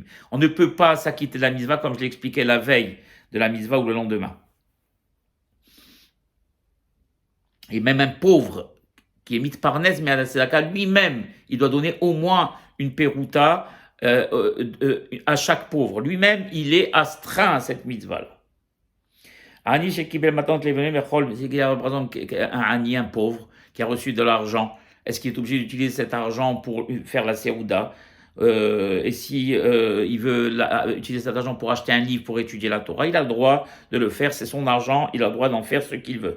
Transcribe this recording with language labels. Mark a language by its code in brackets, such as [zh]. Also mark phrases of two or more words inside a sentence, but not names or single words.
[fr] On ne peut pas s'acquitter de la mitzvah, comme je l'expliquais la veille de la mitzvah ou le lendemain. Et même un pauvre qui est mitparnes, mais à la tzedaka, lui-même, il doit donner au moins une peruta à chaque pauvre. Lui-même, il est astreint à cette mitzvah-là. [he] עני שקיבל מתנות לאביונים אוכל, [fr] c'est qu'il y a par exemple un ani, un pauvre, qui a reçu de l'argent. Est-ce qu'il est obligé d'utiliser cet argent pour faire la séouda? Et si il veut utiliser cet argent pour acheter un livre pour étudier la Torah, il a le droit de le faire, c'est son argent, il a le droit d'en faire ce qu'il veut.